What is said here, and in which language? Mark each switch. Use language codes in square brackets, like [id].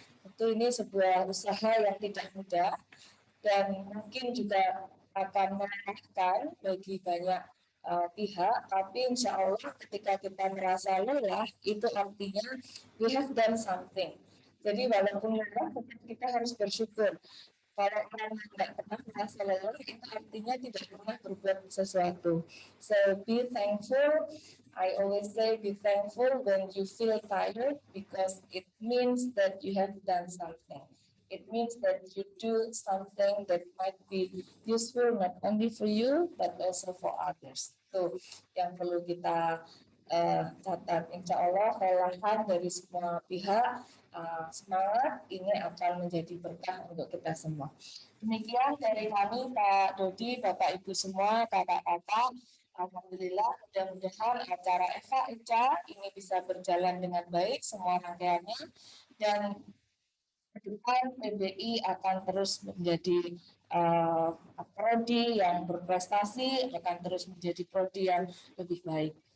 [id] Tentu ini sebuah usaha yang tidak mudah dan mungkin juga akan melelahkan bagi banyak pihak, tapi insya Allah ketika kita merasa lelah, itu artinya [en] we have done something. [id] Jadi walaupun lelah, kita harus bersyukur. Kalau orang tidak pernah merasa lelah, itu artinya tidak pernah berbuat sesuatu. [en] So be thankful. I always say be thankful when you feel tired because it means that you have done something. It means that you do something that might be useful not only for you but also for others. [id] Itu yang perlu kita catat. Insya Allah kelelahan dari semua pihak, semangat ini akan menjadi berkah untuk kita semua. Demikian dari kami, Pak Dodi, Bapak Ibu semua, kakak-kakak. Alhamdulillah, mudah-mudahan acara Eva Eca ini bisa berjalan dengan baik semua rangkaiannya, dan kedepan PBI akan terus menjadi prodi yang berprestasi, akan terus menjadi prodi yang lebih baik.